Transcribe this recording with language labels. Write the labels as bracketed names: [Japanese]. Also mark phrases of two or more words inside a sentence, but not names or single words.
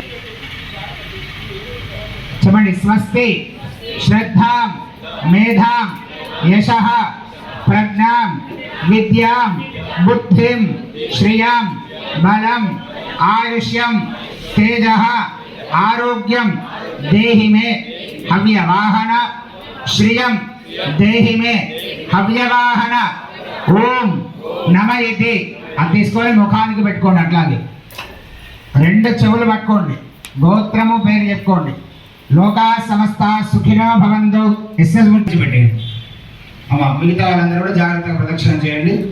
[Sanskrit] चमणि स्वस्ति श्रद्धां मेधां यशः प्रज्ञां विद्यां बुद्धिं श्रियं बलम् आयुष्यं तेजः आरोग्यं देहि मे हव्यवाहन श्रियं देहि मे हव्यवाहन ఓం నమ [Telugu] ఇది అది తీసుకొని ముఖానికి పెట్టుకోండి. అట్లాగే రెండు చెవులు పట్టుకోండి. గోత్రము పేరు చెప్పుకోండి. [Sanskrit] లోకా సమస్త సుఖినో భవంతు [Telugu] ఎస్ఎస్ గురించి పెట్టండి. మిగతా వాళ్ళందరూ కూడా జాగ్రత్తగా ప్రదక్షిణ చేయండి.